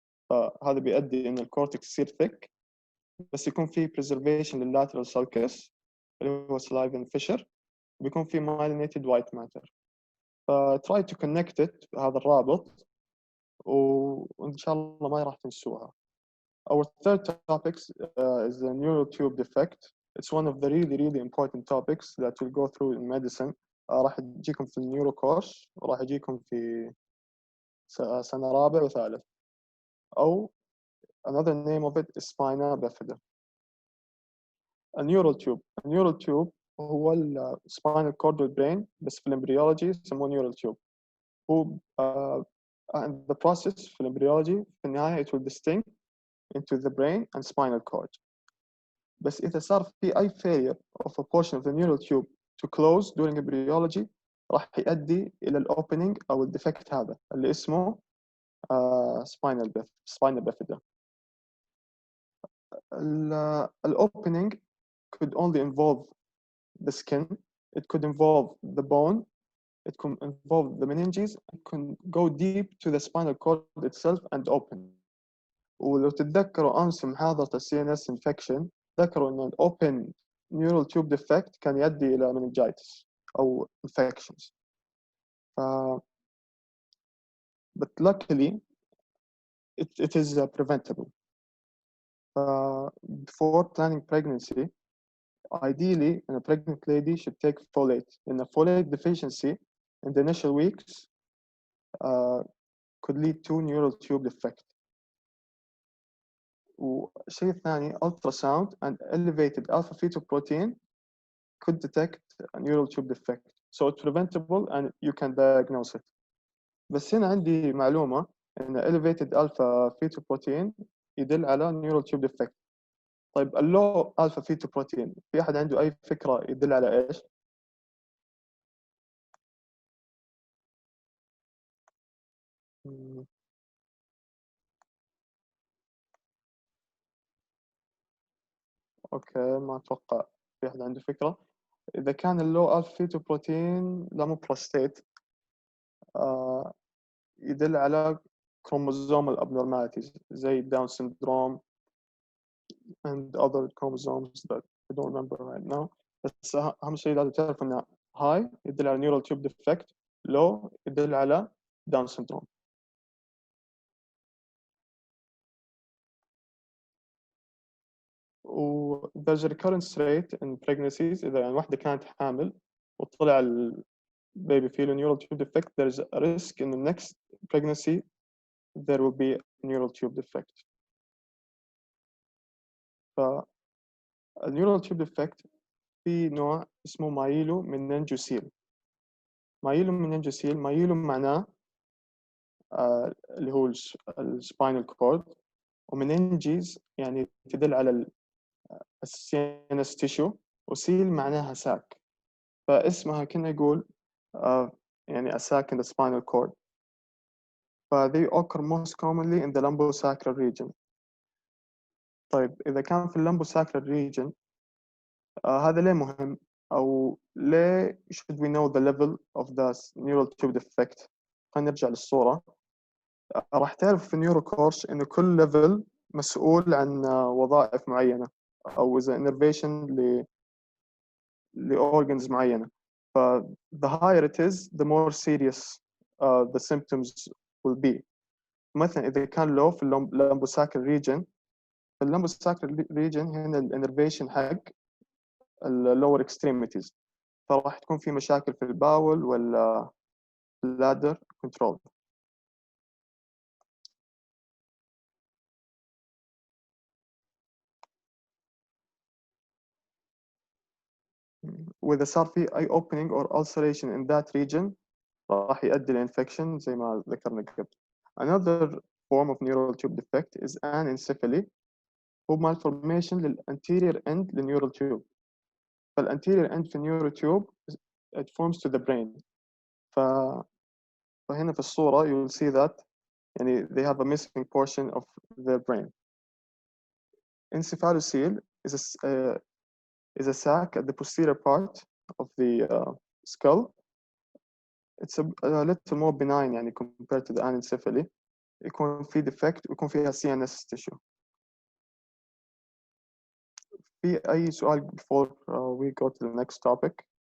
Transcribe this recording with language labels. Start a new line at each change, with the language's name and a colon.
Arabic: فهذا بيؤدي إن الكورتكس يصير thick بس يكون في preservation للlateral sulcus اللي هو salivary fissure بيكون في myelinated white matter.
English: try to connect it
Arabic: هذا الرابط وإن شاء الله ما راح تنسوها.
English: Our third topic is the neural tube defect. It's one of the really important topics that we'll go through in medicine.
Arabic: راح يجيكم في النيورو كورس وراح يجيكم في سنة رابع وثالث.
English: أو another name of it is spina bifida. A neural tube هو ال spinal cord والbrain بس في الامبريولوجي يسموه neural tube. هو and the process
Arabic: في الامبريولوجي في النهاية
English: it will distinct into the brain and spinal cord.
Arabic: بس إذا صار في أي
English: failure of a portion of the neural tube to close during embryology
Arabic: راح يؤدي إلى الopening أو الديفكت هذا اللي اسمه
English: spinal bifida. Opening could only involve the skin, it could involve the bone, it could involve the meninges, it can go deep to the spinal cord itself and open.
Arabic: ولو تتذكروا أمس محاضرة ال CNS infection ذكروا إن open neural tube defect كان يؤدي إلى meningitis أو infections.
English: But luckily it is preventable. Before planning pregnancy, ideally, a pregnant lady should take folate. And a folate deficiency in the initial weeks could lead to neural tube defect.
Arabic: والشيء الثاني,
English: ultrasound and elevated alpha fetoprotein could detect a neural tube defect. So it's preventable and you can diagnose it.
Arabic: بس هنا عندي معلومة إن elevated alpha fetoprotein يدل على neural tube defect. طيب اللو alpha fetoprotein في أحد عنده أي فكرة يدل على إيش؟ اوكي ما اتوقع في احد عنده فكره. اذا كان اللو الفا فيتوبروتين لا مو بروستيت يدل على
English: chromosomal abnormalities زي Down syndrome and other chromosomes that I don't remember right now.
Arabic: بس اهم شيء لازم تعرف انه high يدل على neural tube defect, low يدل على Down syndrome.
English: there's a recurrence rate in pregnancies
Arabic: إذا يعني واحدة كانت حامل وطلع البيبي فيه
English: neural tube defect, there's a risk in the next pregnancy there will be a neural tube defect.
Arabic: neural tube defect في نوع اسمه مايلو مننجوسيل. مايلو معناه اللي هو السباينال كورد, ومننجيز يعني تدل على السينس تيشو, وسيل معناها ساك, فاسمها كنا يقول يعني
English: a sac in the spinal cord. they occur most commonly in the lumbosacral region.
Arabic: طيب إذا كان في اللمبوساكرال region هذا ليه مهم أو ليه
English: should we know the level of the neural tube defect؟
Arabic: خلينا نرجع للصورة. راح تعرف في النيورو كورس إن كل level مسؤول عن وظائف معينة أو إذا innervation لorgans معينة.
English: the higher it is the more serious the symptoms will be.
Arabic: مثلا إذا كان low في اللمبوساكرال region, اللمبوساكرال region هنا الانرفيشن حق اللور extremities, فراح تكون في مشاكل في الباول ولا bladder control. وإذا صار في أي
English: opening or ulceration in that region
Arabic: راح يؤدي لإنفكشن زي ما ذكرنا قبل.
English: Another form of neural tube defect is anencephaly, هو malformation للanterior end للneural tube. فالanterior end في neural tube it forms to the brain.
Arabic: فهنا في الصورة
English: you will see that يعني they have a missing portion of their brain. Encephalocele is a sac at the posterior part of the skull. It's a little more benign يعني compared to the anencephaly.
Arabic: يكون في defect ويكون فيها CNS tissue. في أي سؤال
English: before we go to the next topic?